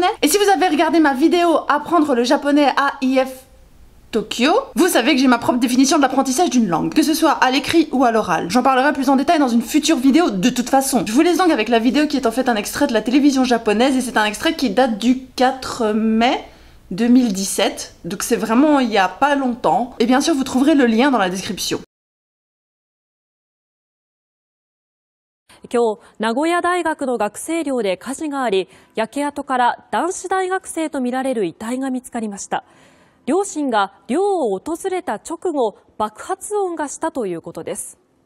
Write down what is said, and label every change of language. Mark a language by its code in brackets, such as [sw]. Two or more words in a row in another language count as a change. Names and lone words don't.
[fr] Et si vous avez regardé ma vidéo Apprendre le japonais à IF Tokyo, vous savez que j'ai ma propre définition de l'apprentissage d'une langue, que ce soit à l'écrit ou à l'oral. J'en parlerai plus en détail dans une future vidéo de toute façon. Je vous laisse donc avec la vidéo qui est en fait un extrait de la télévision japonaise et c'est un extrait qui date du 4 mai 2017, donc c'est vraiment il y a pas longtemps. Et bien sûr vous trouverez le lien dans la description. [ja] 今日、名古屋大学の学生寮で火事があり、焼け跡から男子大学生とみられる遺体が見つかりました。両親が寮を訪れた直後、爆発音がしたということです。